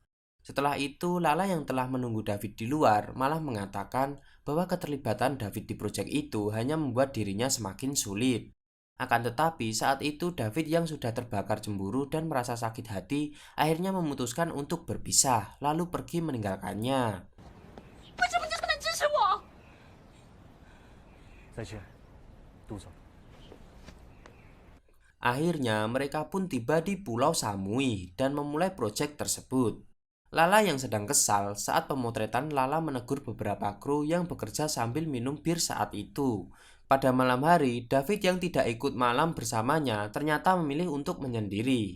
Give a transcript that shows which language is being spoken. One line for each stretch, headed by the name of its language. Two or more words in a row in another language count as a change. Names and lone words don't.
Indonesian: Setelah itu, Lala yang telah menunggu David di luar malah mengatakan bahwa keterlibatan David di proyek itu hanya membuat dirinya semakin sulit. Akan tetapi, saat itu David yang sudah terbakar cemburu dan merasa sakit hati, akhirnya memutuskan untuk berpisah, lalu pergi meninggalkannya.
Chinese: 为什么就不能支持我？再见，杜总。
Indonesian: Akhirnya mereka pun tiba di Pulau Samui dan memulai proyek tersebut. Lala yang sedang kesal saat pemotretan, Lala menegur beberapa kru yang bekerja sambil minum bir saat itu. Pada malam hari, David yang tidak ikut malam bersamanya ternyata memilih untuk menyendiri.